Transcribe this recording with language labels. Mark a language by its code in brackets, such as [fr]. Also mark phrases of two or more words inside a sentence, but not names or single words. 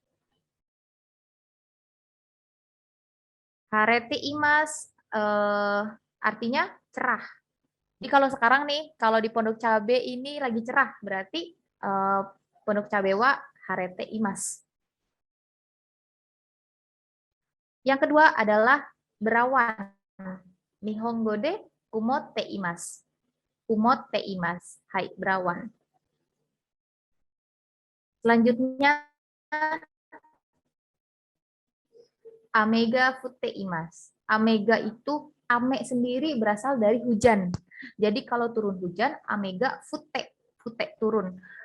[ja] 晴れています [id] artinya cerah. Jadi kalau sekarang nih, kalau di Pondok Cabe ini lagi cerah, berarti Pondok Cabe [ja] は晴れています. [id] Yang kedua adalah berawan. [ja] 日本語で曇っています. 曇っています。はい, [id] berawan. [ja] Selanjutnya 雨が降っています. [id] Amega itu ame sendiri berasal dari hujan. Jadi kalau turun hujan, [ja] 雨が降って, [id] fute turun.